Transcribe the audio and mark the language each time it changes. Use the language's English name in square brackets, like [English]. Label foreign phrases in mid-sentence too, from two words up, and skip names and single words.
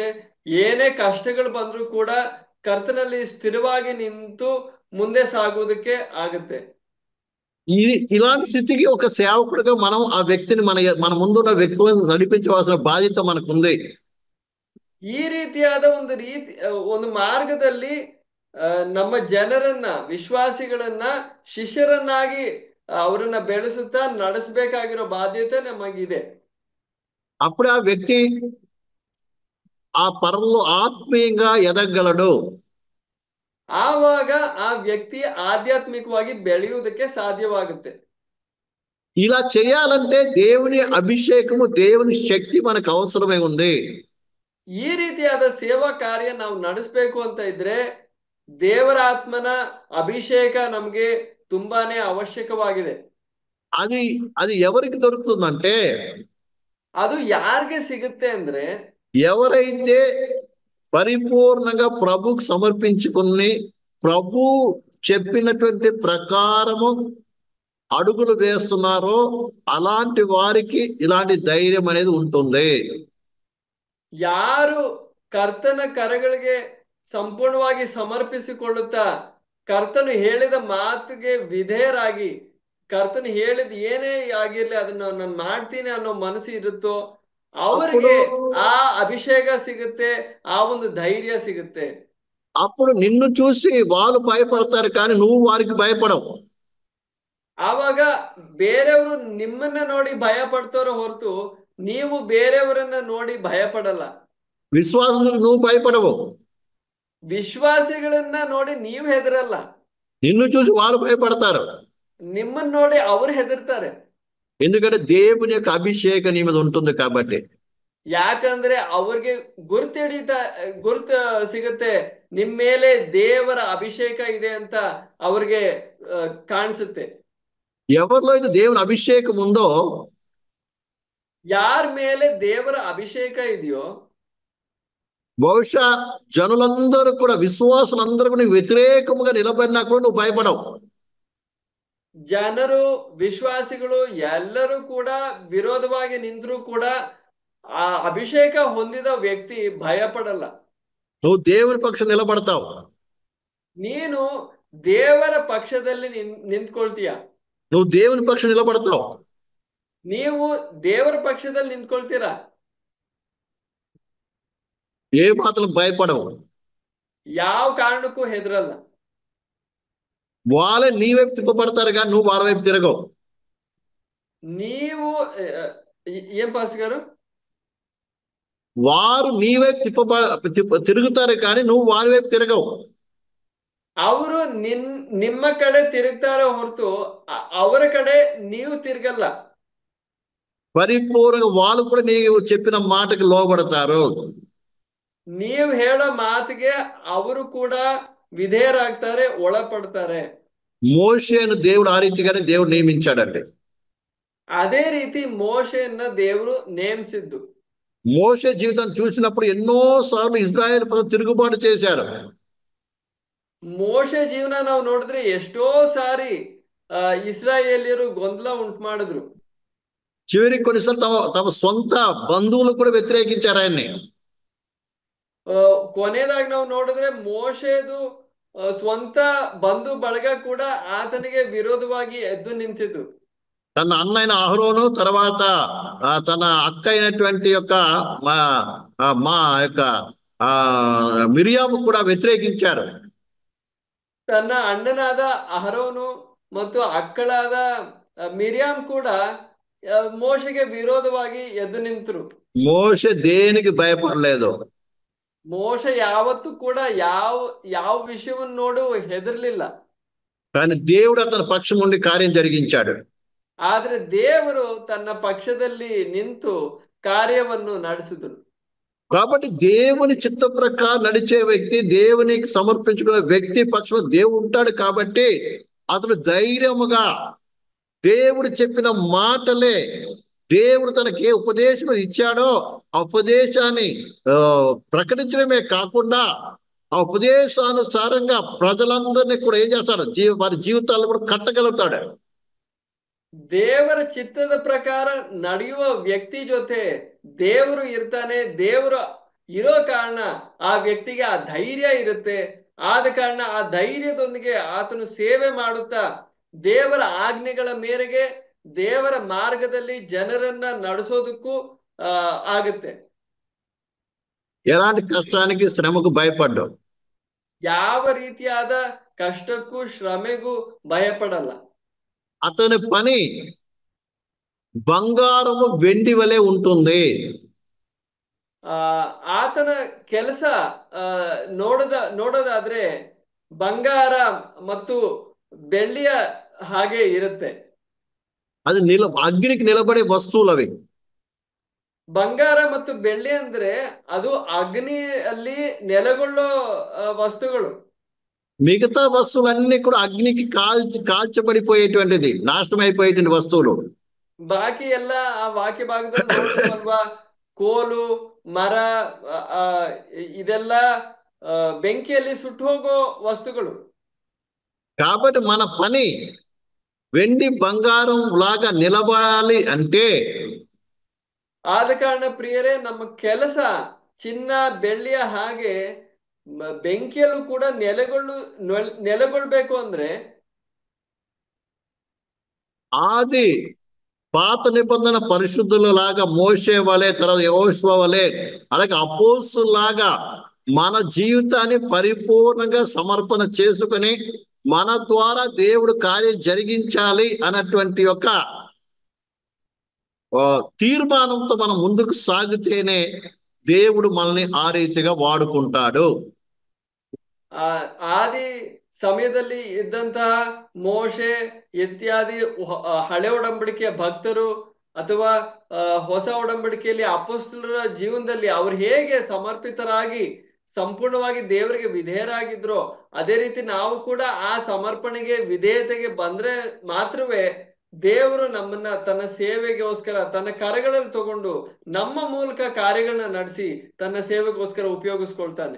[Kannada] ಏನೇ ಕಷ್ಟಗಳು ಬಂದ್ರೂ ಕೂಡ ಕರ್ತನಲ್ಲಿ ಸ್ಥಿರವಾಗಿ ನಿಂತು ಮುಂದೆ ಸಾಗುವುದಕ್ಕೆ ಆಗುತ್ತೆ. [Telugu] ఇలాంటి స్థితికి ఒక సేవకుడిగా మనం ఆ వ్యక్తిని మన ముందున్న వ్యక్తులను నడిపించవలసిన బాధ్యత మనకుంది. [Kannada] ಈ ರೀತಿಯಾದ ಒಂದು ಮಾರ್ಗದಲ್ಲಿ ನಮ್ಮ ಜನರನ್ನ, ವಿಶ್ವಾಸಿಗಳನ್ನ ಶಿಷ್ಯರನ್ನಾಗಿ ಅವರನ್ನ ಬೆಳೆಸುತ್ತಾ ನಡೆಸಬೇಕಾಗಿರೋ ಬಾಧ್ಯತೆ ನಮಗಿದೆ. [Telugu] అప్పుడు ఆ వ్యక్తి ఆ పరలో ఆత్మీయంగా ఎదగలడు. [Kannada] ಆವಾಗ ಆ ವ್ಯಕ್ತಿ ಆಧ್ಯಾತ್ಮಿಕವಾಗಿ ಬೆಳೆಯುವುದಕ್ಕೆ ಸಾಧ್ಯವಾಗುತ್ತೆ. [Telugu] ఇలా చేయాలంటే దేవుని అభిషేకము, దేవుని శక్తి మనకు అవసరమై ఉంది. [Kannada] ಈ ರೀತಿಯಾದ ಸೇವಾ ಕಾರ್ಯ ನಾವು ನಡೆಸಬೇಕು ಅಂತ ಇದ್ರೆ ದೇವರ ಆತ್ಮನ ಅಭಿಷೇಕ ನಮಗೆ ತುಂಬಾನೇ ಅವಶ್ಯಕವಾಗಿದೆ. [Telugu] అది అది ఎవరికి దొరుకుతుందంటే, [Kannada] ಅದು ಯಾರಿಗೆ ಸಿಗುತ್ತೆ ಅಂದ್ರೆ, [Telugu] ఎవరైతే పరిపూర్ణంగా ప్రభుకు సమర్పించుకుని ప్రభు చెప్పినటువంటి ప్రకారము అడుగులు వేస్తున్నారో అలాంటి వారికి ఇలాంటి ధైర్యం అనేది ఉంటుంది. [Kannada] ಯಾರು ಕರ್ತನ ಕರಗಳಿಗೆ ಸಂಪೂರ್ಣವಾಗಿ ಸಮರ್ಪಿಸಿಕೊಳ್ಳುತ್ತಾ ಕರ್ತನು ಹೇಳಿದ ಮಾತಿಗೆ ವಿಧೇಯರಾಗಿ, ಕರ್ತನು ಹೇಳಿದ ಏನೇ ಆಗಿರ್ಲಿ ಅದನ್ನ ನಾನು ಮಾಡ್ತೀನಿ ಅನ್ನೋ ಮನಸ್ಸು ಇರುತ್ತೋ ಅವರಿಗೆ ಆ ಅಭಿಷೇಕ ಸಿಗುತ್ತೆ, ಆ ಒಂದು ಧೈರ್ಯ ಸಿಗುತ್ತೆ. [Telugu] అప్పుడు నిన్ను చూసి వాళ్ళు భయపడతారు, కానీ నువ్వు వారికి భయపడవు. [Kannada] ಆವಾಗ ಬೇರೆಯವರು ನಿಮ್ಮನ್ನ ನೋಡಿ ಭಯ ಪಡ್ತಾರೋ ಹೊರತು ನೀವು ಬೇರೆಯವರನ್ನ ನೋಡಿ ಭಯ ಪಡಲ್ಲ. [Telugu] విశ్వాసులకు నువ్వు భయపడవు, [Kannada] ವಿಶ್ವಾಸಿಗಳನ್ನ ನೋಡಿ ನೀವು ಹೆದರಲ್ಲ. [Telugu] నిన్ను చూసి వాళ్ళు భయపడతారు. [Kannada] ನಿಮ್ಮನ್ನ ನೋಡಿ ಅವ್ರು ಹೆದರ್ತಾರೆ. [Telugu] ఎందుకంటే దేవుని యొక్క అభిషేకం నీ మీద ఉంటుంది కాబట్టి. [Kannada] ಯಾಕಂದ್ರೆ ಅವ್ರಿಗೆ ಗುರ್ತ ಸಿಗುತ್ತೆ, ನಿಮ್ ಮೇಲೆ ದೇವರ ಅಭಿಷೇಕ ಇದೆ ಅಂತ ಅವ್ರಿಗೆ ಕಾಣಿಸುತ್ತೆ. [Telugu] ఎవరిలో అయితే దేవుని అభిషేకం ఉందో, [Kannada] ಯಾರ ಮೇಲೆ ದೇವರ ಅಭಿಷೇಕ ಇದೆಯೋ [Telugu] బహుశా జనులందరూ కూడా, విశ్వాసులందరూ కూడా వ్యతిరేకముగా నిలబడినా కూడా నువ్వు భయపడవు. [Kannada] ಜನರು ವಿಶ್ವಾಸಿಗಳು ಎಲ್ಲರೂ ಕೂಡ ವಿರೋಧವಾಗಿ ನಿಂತರೂ ಕೂಡ ಆ ಅಭಿಷೇಕ ಹೊಂದಿದ ವ್ಯಕ್ತಿ ಭಯ ಪಡಲ್ಲ. [Telugu] నువ్వు దేవుని పక్షం నిలబడతావు. [Kannada] ನೀನು ದೇವರ ಪಕ್ಷದಲ್ಲಿ ನಿಂತ್ಕೊಳ್ತೀಯ. [Telugu] నువ్వు దేవుని పక్షం నిలబడతావు. [Kannada] ನೀವು ದೇವರ ಪಕ್ಷದಲ್ಲಿ ನಿಂತ್ಕೊಳ್ತೀರಾ. [Telugu] ఏ మాత్రం భయపడవు. [Kannada] ಯಾವ ಕಾರಣಕ್ಕೂ ಹೆದರಲ್ಲ. [Telugu] వాళ్ళే నీ వైపు తిప్పబడతారు, కానీ నువ్వు వాళ్ళ వైపు తిరగవు. ನೀವು ఏం పాస్టర్ గారు, వారు నీ వైపు తిరుగుతారు, కానీ నువ్వు వారి వైపు తిరగవు. [Kannada] ಅವರು ನಿಮ್ಮ ಕಡೆ ತಿರುಗ್ತಾರೆ ಹೊರತು ಅವರ ಕಡೆ ನೀವು ತಿರುಗಲ್ಲ. [Telugu] పరిపూర్ణంగా వాళ్ళు కూడా నీవు చెప్పిన మాటకి లోబడతారు. [Kannada] ನೀವು ಹೇಳೋ ಮಾತಿಗೆ ಅವರು ಕೂಡ ವಿಧೇಯರಾಗ್ತಾರೆ, ಒಳಪಡ್ತಾರೆ. [Telugu] మోషేను దేవుడు ఆ రీతిగానే దేవుడు నియమించాడండి. [Kannada] ಅದೇ ರೀತಿ ಮೋಶೆಯನ್ನ ದೇವರು ನೇಮಿಸಿದ್ದು. [Telugu] మోషే జీవితం చూసినప్పుడు ఎన్నో సార్లు ఇజ్రాయెల్ ప్రజలు తిరుగుబాటు చేశారు. [Kannada] ಮೋಶೆ ಜೀವನ ನಾವು ನೋಡಿದ್ರೆ ಎಷ್ಟೋ ಸಾರಿ ಇಸ್ರಾಯೇಲಿಯರು ಗೊಂದಲ ಉಂಟು ಮಾಡಿದ್ರು. [Telugu] చివరికి కొన్నిసార్లు తమ సొంత బంధువులు కూడా వ్యతిరేకించారు ఆయన్ని. [Kannada] ಕೊನೆಯದಾಗಿ ನಾವು ನೋಡಿದ್ರೆ ಮೋಶೆದು ಸ್ವಂತ ಬಂಧು ಬಳಗ ಕೂಡ ಆತನಿಗೆ ವಿರೋಧವಾಗಿ ಎದ್ದು ನಿಂತಿದ್ದು. [Telugu] తన అన్నైన అహరోను, తర్వాత తన అక్క అయినటువంటి యొక్క మా యొక్క మిరియాము కూడా వ్యతిరేకించారు. [Kannada] ತನ್ನ ಅಣ್ಣನಾದ ಅಹರೋನು ಮತ್ತು ಅಕ್ಕಳಾದ ಮಿರಿಯಾಮ್ ಕೂಡ ಮೋಶೆಗೆ ವಿರೋಧವಾಗಿ ಎದ್ದು ನಿಂತರು. [Telugu] మోషే దేనికి భయపడలేదు. [Kannada] ಮೋಶೆ ಯಾವತ್ತೂ ಕೂಡ ಯಾವ ವಿಷಯವನ್ನು ನೋಡು ಹೆದರ್ಲಿಲ್ಲ. [Telugu] కానీ దేవుడు అతని పక్షం నుండి కార్యం జరిగించాడు. [Kannada] ಆದ್ರೆ ದೇವರು ತನ್ನ ಪಕ್ಷದಲ್ಲಿ ನಿಂತು ಕಾರ್ಯವನ್ನು ನಡೆಸಿದ್ರು. [Telugu] కాబట్టి దేవుని చిత్త ప్రకారం నడిచే వ్యక్తి, దేవునికి సమర్పించుకునే వ్యక్తి పక్షంలో దేవుడు ఉంటాడు. కాబట్టి అతను ధైర్యముగా దేవుడు చెప్పిన మాటలే, దేవుడు తనకి ఏ ఉపదేశం ఇచ్చాడో ఆ ఉపదేశాన్ని ప్రకటించడమే కాకుండా ఆ ఉపదేశానుసారంగా ప్రజలందరినీ కూడా ఏం చేస్తాడు, వారి జీవితాలను కూడా కట్టగలుగుతాడు. [Kannada] ದೇವರ ಚಿತ್ತದ ಪ್ರಕಾರ ನಡೆಯುವ ವ್ಯಕ್ತಿ ಜೊತೆ ದೇವರು ಇರ್ತಾನೆ. ದೇವರು ಇರೋ ಕಾರಣ ಆ ವ್ಯಕ್ತಿಗೆ ಆ ಧೈರ್ಯ ಇರುತ್ತೆ. ಆದ ಕಾರಣ ಆ ಧೈರ್ಯದೊಂದಿಗೆ ಆತನು ಸೇವೆ ಮಾಡುತ್ತಾ ದೇವರ ಆಜ್ಞೆಗಳ ಮೇರೆಗೆ ದೇವರ ಮಾರ್ಗದಲ್ಲಿ ಜನರನ್ನ ನಡೆಸೋದಕ್ಕೂ ಆಗುತ್ತೆ. [Telugu] ఎలాంటి కష్టానికి శ్రమకు భయపడ్డు. [Kannada] ಯಾವ ರೀತಿಯಾದ ಕಷ್ಟಕ್ಕೂ ಶ್ರಮೆಗೂ ಭಯಪಡಲ್ಲ. [Telugu] అతని పని బంగారము వెండి వలె ఉంటుంది. [Kannada] ಆ ಆತನ ಕೆಲಸ ನೋಡೋದಾದ್ರೆ ಬಂಗಾರ ಮತ್ತು ಬೆಳ್ಳಿಯ ಹಾಗೆ ಇರುತ್ತೆ. [Telugu] అది అగ్నికి నిలబడే వస్తువులు అవి. [Kannada] ಬಂಗಾರ ಮತ್ತು ಬೆಳ್ಳಿ ಅಂದ್ರೆ ಅದು ಅಗ್ನಿಯಲ್ಲಿ ನೆಲೆಗೊಳ್ಳೋ ವಸ್ತುಗಳು. [Telugu] మిగతా వస్తువులన్నీ కూడా అగ్నికి కాల్చబడిపోయేటువంటిది, నాశనం అయిపోయేటువంటి వస్తువులు. [Kannada] ಬಾಕಿ ಎಲ್ಲ ಆ ವಾಕ್ಯ ಭಾಗದಲ್ಲಿ ನೋಡಿದ್ವಲ್ವಾ, ಕೋಲು, ಮರ, ಆ, ಇದೆಲ್ಲ ಬೆಂಕಿಯಲ್ಲಿ ಸುಟ್ಟು ಹೋಗೋ ವಸ್ತುಗಳು. [Telugu] కాబట్టి మన పని వెండి బంగారం లాగా నిలబడాలి అంటే [Kannada] ಆದ ಕಾರಣ ಪ್ರಿಯರೇ, ನಮ್ಮ ಕೆಲಸ ಚಿನ್ನ ಬೆಳ್ಳಿಯ ಹಾಗೆ ಬೆಂಕಿಯಲ್ಲೂ ಕೂಡ ನೆಲೆಗೊಳ್ಬೇಕು ಅಂದ್ರೆ [Telugu] ఆది పాత నిబంధన పరిశుద్ధులలాగా మోషే వలె, తర్వాత యెహోషువ వలె, అలాగే అపోస్తుల్లాగా మన జీవితాన్ని పరిపూర్ణంగా సమర్పణ చేసుకుని మన ద్వారా దేవుడు కార్యం జరిగించాలి అన్నటువంటి యొక్క తీర్మానంతో మనం ముందుకు సాగితేనే దేవుడు మనల్ని ఆ రీతిగా వాడుకుంటాడు. [Kannada] ಆದಿ ಸಮಯದಲ್ಲಿ ಇದ್ದಂತಹ ಮೋಶೆ ಇತ್ಯಾದಿ ಹಳೆ ಒಡಂಬಡಿಕೆಯ ಭಕ್ತರು ಅಥವಾ ಹೊಸ ಒಡಂಬಡಿಕೆಯಲ್ಲಿ ಅಪೊಸ್ತಲರ ಜೀವನದಲ್ಲಿ ಅವ್ರು ಹೇಗೆ ಸಮರ್ಪಿತರಾಗಿ ಸಂಪೂರ್ಣವಾಗಿ ದೇವರಿಗೆ ವಿಧೇಯರಾಗಿದ್ರು, ಅದೇ ರೀತಿ ನಾವು ಕೂಡ ಆ ಸಮರ್ಪಣೆಗೆ ವಿಧೇಯತೆಗೆ ಬಂದ್ರೆ ಮಾತ್ರವೇ ದೇವರು ನಮ್ಮನ್ನ ತನ್ನ ಸೇವೆಗೋಸ್ಕರ ತನ್ನ ಕರಗಳಲ್ಲಿ ತಗೊಂಡು ನಮ್ಮ ಮೂಲಕ ಕಾರ್ಯಗಳನ್ನ ನಡೆಸಿ ತನ್ನ ಸೇವೆಗೋಸ್ಕರ ಉಪಯೋಗಿಸ್ಕೊಳ್ತಾನೆ.